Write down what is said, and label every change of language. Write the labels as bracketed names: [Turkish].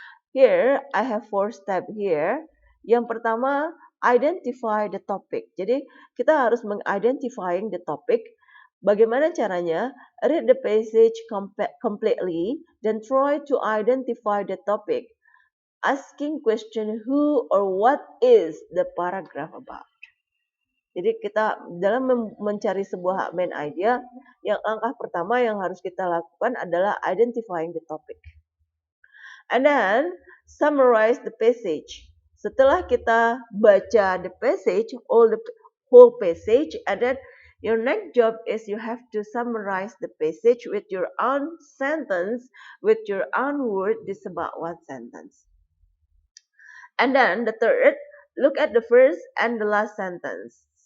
[English] Here, I have 4 steps here. [Indonesian] Yang pertama, [English] identify the topic. [Indonesian] Jadi, kita harus mengidentifying [English] the topic. [Indonesian] Bagaimana caranya? [English] Read the passage completely, then try to identify the topic. Asking question who or what is the paragraph about. [Indonesian] Jadi kita dalam mencari sebuah main idea, yang langkah pertama yang harus kita lakukan adalah [English] identifying the topic. And then summarize the passage. [Indonesian] Setelah kita baca [English] the passage, whole passage, and then your next job is you have to summarize the passage with your own sentence, with your own word. This is about one sentence. And then the third, look at the first and the last sentence.